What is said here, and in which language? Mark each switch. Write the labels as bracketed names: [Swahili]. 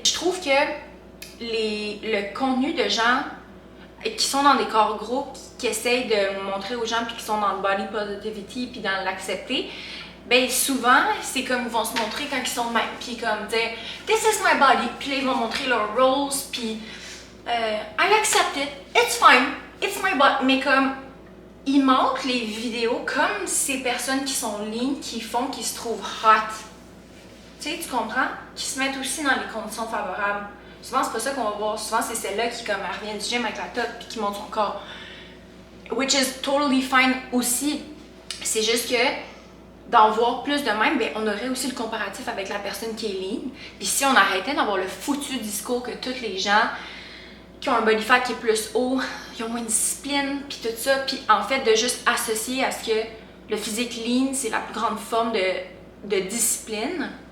[French] Je trouve que le contenu de gens qui sont dans des corps gros, qui essayent de montrer aux gens, puis qui sont dans le body positivity, puis dans l'accepter, ben souvent, c'est comme ils vont se montrer quand ils sont de même, puis comme dire « [English] This is my body [French] », puis là, ils vont montrer leur rolls, puis « [English] I accept it, it's fine, it's my body [French] », mais comme, ils montrent les vidéos comme ces personnes qui sont lean, qui se trouvent hot. Tu sais, tu comprends? Qui se mettent aussi dans les conditions favorables. Souvent, c'est pas ça qu'on va voir. Souvent, c'est celle-là qui comme, elle revient du gym avec la top puis qui monte son corps. [English] Which is totally fine [French] aussi. C'est juste que d'en voir plus de même, ben, on aurait aussi le comparatif avec la personne qui est lean. Puis si on arrêtait d'avoir le foutu discours que tous les gens qui ont un body fat qui est plus haut, ils ont moins de discipline, puis tout ça. Puis en fait, de juste associer à ce que le physique lean, c'est la plus grande forme de discipline.